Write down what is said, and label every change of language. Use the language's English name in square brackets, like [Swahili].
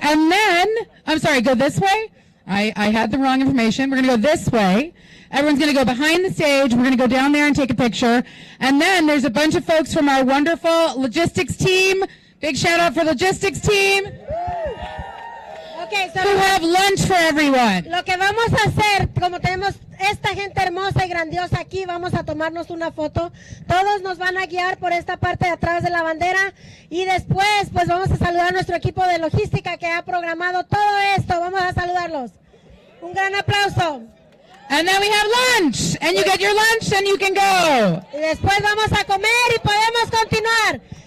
[English] And then, I'm sorry, go this way? I had the wrong information. We're going to go this way. Everyone's going to go behind the stage. We're going to go down there and take a picture. And then there's a bunch of folks from our wonderful logistics team. Big shout out for logistics team. Okay, so who have lunch for everyone. [Spanish] Lo que vamos a hacer, como tenemos esta gente hermosa y grandiosa aquí, vamos a tomarnos una foto. Todos nos van a guiar por esta parte de atrás de la bandera y después pues vamos a saludar a nuestro equipo de logística que ha programado todo esto. Vamos a saludarlos. Un gran aplauso. [English] And then we have lunch, and you get your lunch and you can go. [Spanish] Y después vamos a comer y podemos continuar.